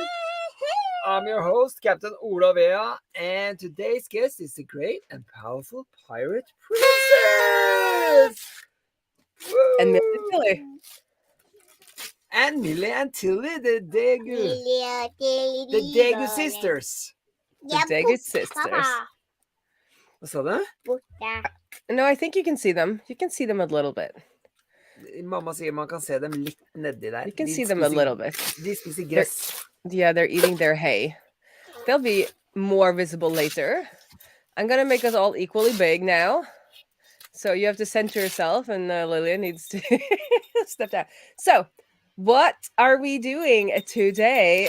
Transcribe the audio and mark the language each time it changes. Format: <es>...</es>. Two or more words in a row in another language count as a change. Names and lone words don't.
<en>I'm your host, Captain Ola Vea, and today's guest is the great and powerful pirate princess. And Tilly. And Millie and Tilly, the Daegu sisters. The Daegu sisters.</en> <no>Hva sa du?</no> <en>No, I think you can see them. You can see them a little bit.</en> <no>Mamma sier man kan se dem litt nedi der.</no> <en>You can see them a little bit.</en> <no>De spiser gress.</no> <en>They're eating their hay. They'll be more visible later. I'm going to make us all equally big now. So you have to center yourself, and Lillian needs to step down. So what are we doing today?</en>